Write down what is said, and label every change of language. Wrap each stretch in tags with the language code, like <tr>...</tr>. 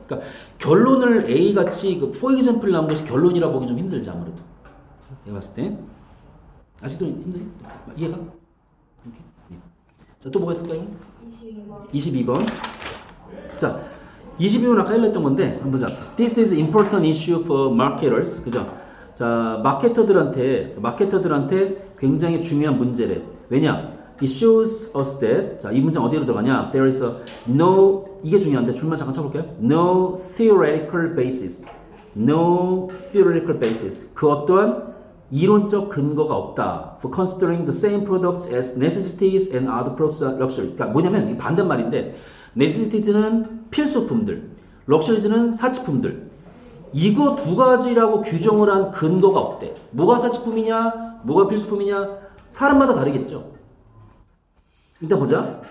<ko>그러니까 결론을 A 같이 그</ko> <en>for example</en> <ko>나온 것이 결론이라 보기 좀 힘들지 아무래도. 내가 봤을 때 아직도 힘들지? 이해가? 이렇게? 네. 자, 또 뭐가 있을까요? 22번. 자, 22번 아까 했던 건데 한번 보자.</ko> <en>This is important issue for marketers.</en> <ko>그죠? 자, 마케터들한테 굉장히 중요한 문제래. 왜냐?</ko> <en>It shows us that</en> <ko>자, 이 문장 어디로 들어가냐?</ko> <en>There is no</en> <ko>이게 중요한데 줄만 잠깐 쳐볼게요.</ko> <en>No theoretical basis. No theoretical basis.</en> <ko>그 어떠한 이론적 근거가 없다.</ko> <en>For considering the same products as necessities and other products luxury.</en> <ko>그러니까 뭐냐면 반대말인데 necessities는 필수품들, luxuries는 사치품들. 이거 두 가지라고 규정을 한 근거가 없대. 뭐가 사치품이냐, 뭐가 필수품이냐, 사람마다 다르겠죠. 일단 보자.</ko>